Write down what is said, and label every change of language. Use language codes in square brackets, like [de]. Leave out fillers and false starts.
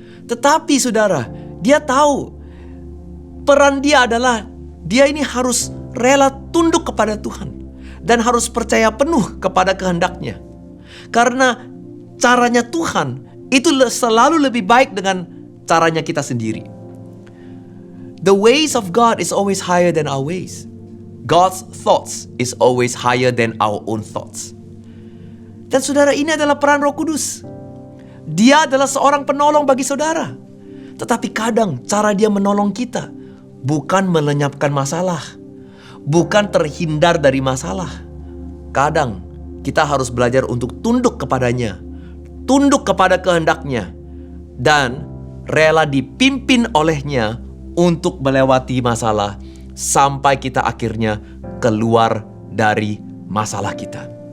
[id] Tetapi saudara, dia tahu peran dia adalah dia ini harus rela tunduk kepada Tuhan dan harus percaya penuh kepada kehendaknya. Karena caranya Tuhan itu selalu lebih baik dengan caranya kita sendiri. [en] The ways of God is always higher than our ways. God's thoughts is always higher than our own thoughts. [id] Dan saudara, ini adalah peran Roh Kudus. Dia adalah seorang penolong bagi saudara. Tetapi kadang cara dia menolong kita bukan melenyapkan masalah, bukan terhindar dari masalah. Kadang kita harus belajar untuk tunduk kepadanya, tunduk kepada kehendaknya, dan rela dipimpin olehnya untuk melewati masalah sampai kita akhirnya keluar dari masalah kita.